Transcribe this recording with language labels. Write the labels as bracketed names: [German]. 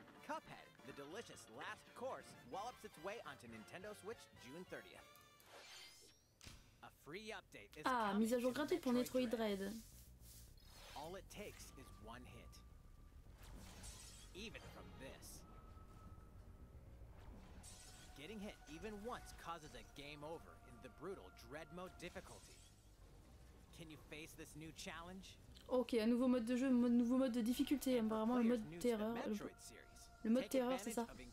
[English] Cuphead, the delicious last course, wallops its way onto Nintendo Switch June 30th. A free update is [French] ah, mise à jour gratuite pour Metroid Dread. [English] All it takes is one hit. Even from this. Getting hit even once causes a game over in the brutal Dread mode difficulty. Can you face this new challenge? [French] Ok, un nouveau mode de jeu, nouveau mode de difficulté, apparemment le mode terreur. Le mode terreur, c'est ça.